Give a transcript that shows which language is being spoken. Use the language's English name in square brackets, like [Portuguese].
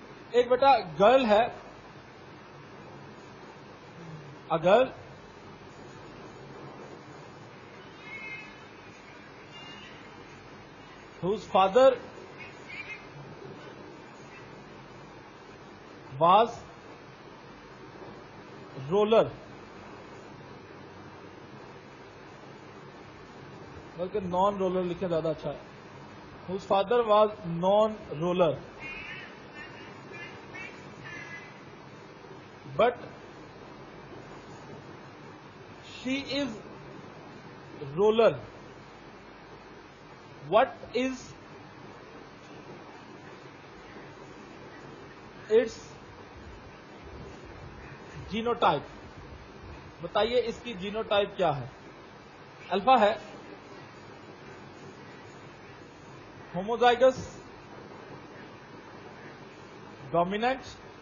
[Urdu] ایک بیٹا گرل ہے، a girl [English] whose father was roller، [Urdu] بلکہ نان رولر لکھے زیادہ اچھا ہے. [English] whose father was non roller but she is roller. What is its [Urdu] genotype? بتائیے اس کی جینوٹائپ کیا ہے؟ الفا ہے، ہوموزائگس، ڈومیننٹ.